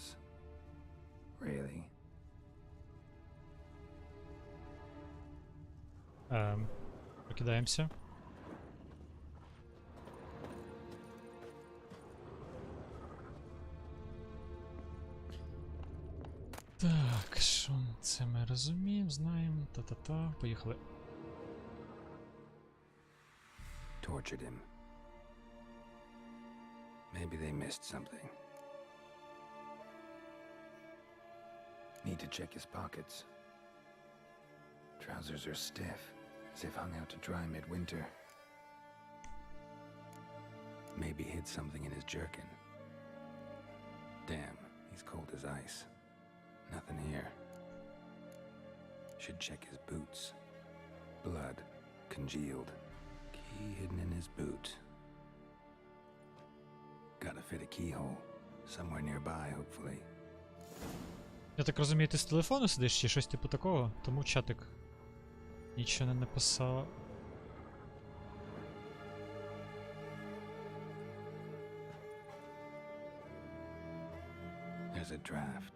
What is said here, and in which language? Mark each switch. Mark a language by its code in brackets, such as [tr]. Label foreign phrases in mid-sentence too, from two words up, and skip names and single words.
[en] Really? [uk] Покидаємося. Так, що це ми розуміємо, знаємо. Та-та-та, поїхали. [en] Tortured him. Maybe they missed something. Need to check his pockets. Trousers are stiff, as if hung out to dry midwinter. Maybe hid something in his jerkin. Damn, he's cold as ice. Nothing here. Should check his boots. Blood, congealed. Key hidden in his boot. Gotta fit a keyhole. Somewhere nearby, hopefully. [uk] Я так розумію, ти з телефону сидиш чи щось типу такого? Тому чатик нічого не написав. [en] There's a draft.